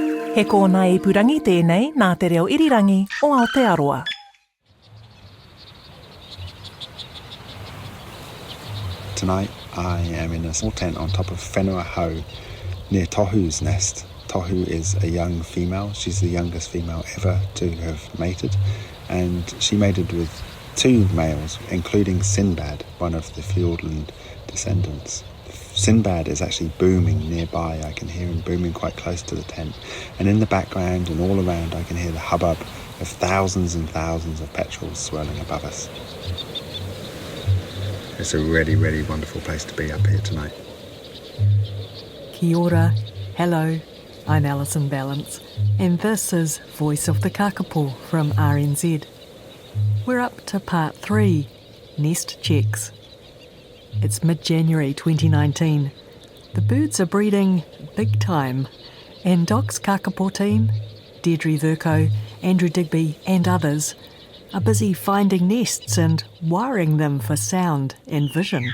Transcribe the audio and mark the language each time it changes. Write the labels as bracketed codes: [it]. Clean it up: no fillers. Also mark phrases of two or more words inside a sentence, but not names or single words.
[mi] He kōna ipurangi tēnei nā te reo irirangi o Aotearoa. [en] Tonight I am in a small tent on top of [mi] whenua hau [en] near Tohu's nest. Tohu is a young female. She's the youngest female ever to have mated, and she mated with 2 males, including Sinbad, one of the Fiordland descendants. Sinbad is actually booming nearby. I can hear him booming quite close to the tent, and in the background and all around I can hear the hubbub of thousands and thousands of petrels swirling above us. It's a really, really wonderful place to be up here tonight. [mi] Kia ora, [en] hello, I'm Alison Balance, and this is Voice of the Kākāpō from RNZ. We're up to part 3, nest checks. It's mid-January 2019. The birds are breeding big time, and Doc's Kākāpō team, Deidre, Vercoe, Andrew Digby and others are busy finding nests and wiring them for sound and vision.